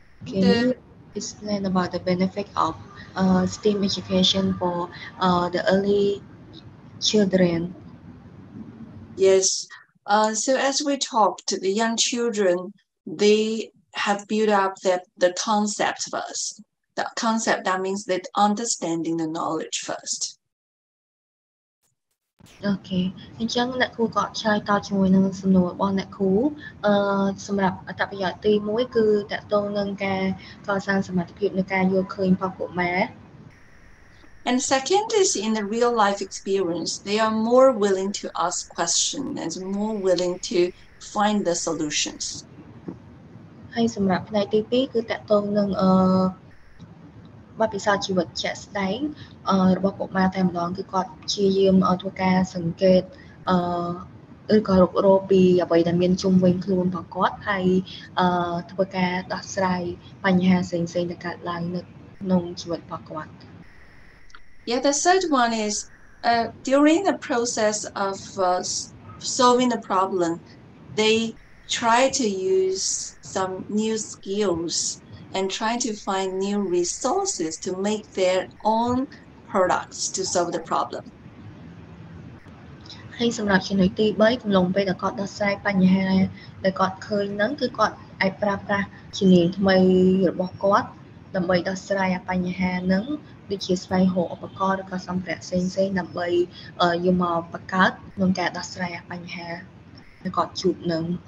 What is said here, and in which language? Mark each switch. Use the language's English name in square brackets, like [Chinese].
[English] Can you explain about the benefit of STEAM education for the early children? Yes. So as we talked, the young children, they have built up the concept first. The concept, that means that understanding the knowledge first. Okay. [Khmer] អញ្ចឹងអ្នកគ្រូក៏ឆ្លើយតបជាមួយនឹងសំណួររបស់អ្នកគ្រូសម្រាប់អត្ថប្រយោជន៍ទី1គឺតកតងនឹងការកសាងសមត្ថភាពនៃការយល់ឃើញរបស់កុមារ [English] And second is in the real life experience, they are more willing to ask questions and more willing to find the solutions. [Khmer] ហើយសម្រាប់ផ្នែកទី2គឺតកតងនឹងបទពិសោធន៍ជីវិតជាក់ស្ដែងរបស់កុមារតែម្ដងគឺគាត់ព្យាយាមធ្វើការសង្កេតឬក៏រុករកពីអ្វីដែលមានជុំវិញខ្លួនរបស់គាត់ហើយធ្វើការដោះស្រាយបញ្ហាផ្សេងៗដែលកើតឡើងនៅក្នុងជីវិតរបស់គាត់ [English] Yeah, the third one is during the process of solving the problem, they try to use some new skills and try to find new resources to make their own products to solve the problem. [Khmer] ហើយសម្រាប់ចំណុចទី3កំឡុងពេលដែលគាត់ដោះស្រាយបញ្ហាដែលគាត់ឃើញហ្នឹងគឺគាត់អាចប្រើប្រាស់ជំនាញថ្មីរបស់គាត់ដើម្បីដោះស្រាយបញ្ហាហ្នឹងដូចជាស្វែងរកឧបករណ៍ឬក៏សម្ភារៈផ្សេងៗដើម្បីយកមកបង្កើតក្នុងការដោះស្រាយបញ្ហាដែលគាត់ជួបនឹង